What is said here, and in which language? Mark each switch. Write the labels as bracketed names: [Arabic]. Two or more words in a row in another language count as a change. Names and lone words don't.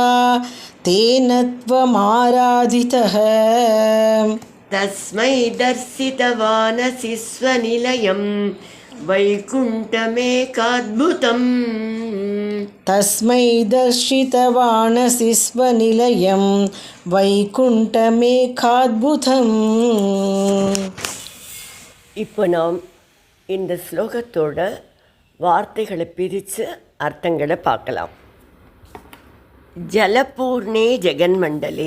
[Sanskrit] तेन त्वमाराधितः. तस्मै दर्शितवानसि स्वनिलयम्. वैकुण्ठमेकाद्भुतम्. तस्मै दर्शितवानसि स्वनिलयं. வைகுண்டமேகாத்புதம். [Tamil] இப்போ நாம் இந்த ஸ்லோகத்தோட வார்த்தைகளை பிரித்து அர்த்தங்களை பார்க்கலாம். [Sanskrit] जलपूर्णे जगन्मण्डले.